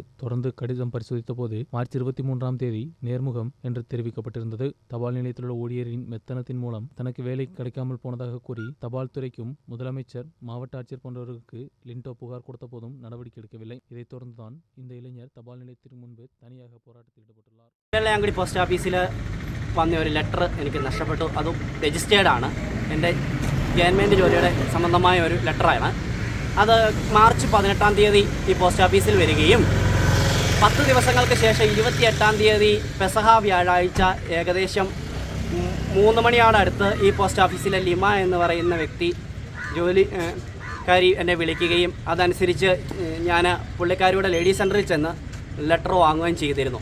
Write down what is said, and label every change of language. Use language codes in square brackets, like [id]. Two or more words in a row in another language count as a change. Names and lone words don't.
[ta] தொடர்ந்து கடிதம் பரிசோதித்த போது மார்ச் 23ஆம் தேதி நேர்முகம் என்று தெரிவிக்கப்பட்டிருந்தது. தபால் நிலையத்தில் உள்ள ஊழியரின் மெத்தனத்தின் மூலம் தனக்கு வேலை கிடைக்காமல் போனதாக கூறி தபால் துறைக்கும் முதலமைச்சர், மாவட்ட ஆட்சியர் போன்றவர்களுக்கு லிண்டோ புகார் கொடுத்த போதும் நடவடிக்கை எடுக்கவில்லை. இதைத் தொடர்ந்துதான் இந்த இளைஞர் தபால் நிலையத்திற்கு முன்பு தனியாக போராட்டத்தில் ஈடுபட்டுள்ளார். [ml] വെള്ളയാങ്കുടി പോസ്റ്റ് ഓഫീസിൽ വന്ന ഒരു ലെറ്റർ എനിക്ക് നഷ്ടപ്പെട്ടു. അതും രജിസ്റ്റേർഡ് ആണ്. എൻ്റെ ഗവൺമെൻറ് ജോലിയുടെ സംബന്ധമായ ഒരു ലെറ്ററാണ്. അത് മാർച്ച് 18ആം തീയതി ഈ പോസ്റ്റ് ഓഫീസിൽ വരികയും 10 ദിവസങ്ങൾക്ക് ശേഷം 28ആം തീയതി പെസഹ വ്യാഴാഴ്ച ഏകദേശം 3 മണിയോടടുത്ത് ഈ പോസ്റ്റ് ഓഫീസിലെ ലിമ എന്ന് പറയുന്ന വ്യക്തി ജോലിക്കാരി എന്നെ വിളിക്കുകയും അതനുസരിച്ച് ഞാൻ പുള്ളിക്കാരിയുടെ ലേഡീസ് സെൻ്ററിൽ ചെന്ന് ലെറ്റർ വാങ്ങുകയും ചെയ്തിരുന്നു.